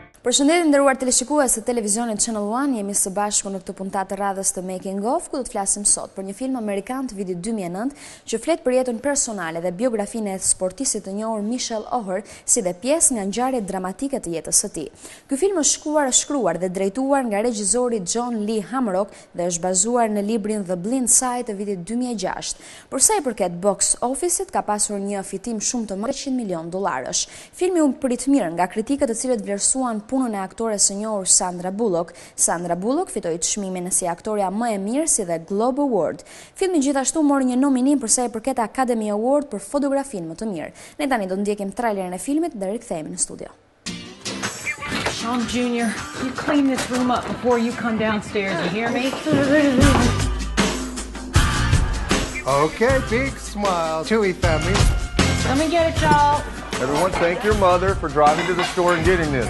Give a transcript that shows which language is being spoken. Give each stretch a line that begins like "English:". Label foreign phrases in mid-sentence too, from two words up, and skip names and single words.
Albanian: Përshëndetje nderuar teleshikues të televizionit Channel 1, jemi së bashku në këtë puntatë të radhës të Makingg ku do të flasim sot për një film amerikan të vitit 2009 që flet për jetën personale dhe biografinë e sportistit të njohur Michelle Oher, si dhe pjesë nga ngjarjet dramatike të jetës së tij. Ky film është shkruar dhe drejtuar nga regjizori John Lee Hamrock dhe është bazuar në librin The Blind Side të vitit 2006. Për sa i përket
English: box office-
Albanian: it, ka pasur një fitim shumë të madh, $100 milion. Filmi u prit mirë nga kritikët të cilët vlerësuan punën e aktores së njohur Sandra Bullock. Sandra Bullock fitoi çmimin si aktoreja më e mirë si dhe Globe Award. Filmi gjithashtu mori një nominim për sa i përket Academy Award për fotografinë më të mirë. Ne tani do ndjekim trailerin e filmit dhe rikthehemi në studio.
English: Sean Jr., you clean this room up before you come downstairs, you hear me? Okay, big smile. Chewy family. Let me get it, y'all. Everyone thank your mother for driving to the store and getting this.